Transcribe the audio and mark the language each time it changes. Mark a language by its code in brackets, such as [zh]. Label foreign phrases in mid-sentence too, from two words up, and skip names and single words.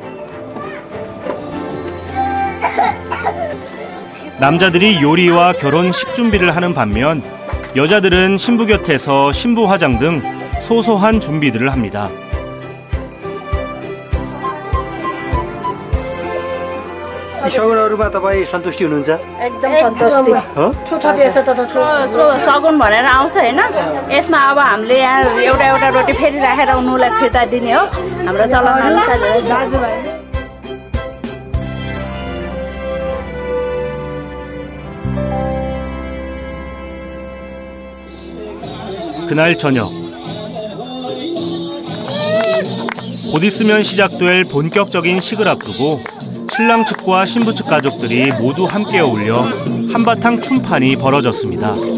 [ko] 남자들이 요리와 결혼식 준비를 하는 반면 여자들은 신부 곁에서 신부 화장 등 소소한 준비들을 합니다. [ne] 이 सगुनहरुमा तपाई सन्तुष्टि हुनुहुन्छ? एकदम सन्तुष्टि हो सगुन भनेर आउँछ हैन यसमा अब हामीले यहाँ एउटा एउटा रोटी फेरि राखेर उनीलाई फिर्ता दिने हो हाम्रो चलन अनुसार दाजुभाइ [ko] 그날 저녁 곧 있으면 시작될 본격적인 식을 앞두고 신랑 측과 신부 측 가족들이 모두 함께 어울려 한바탕 춤판이 벌어졌습니다.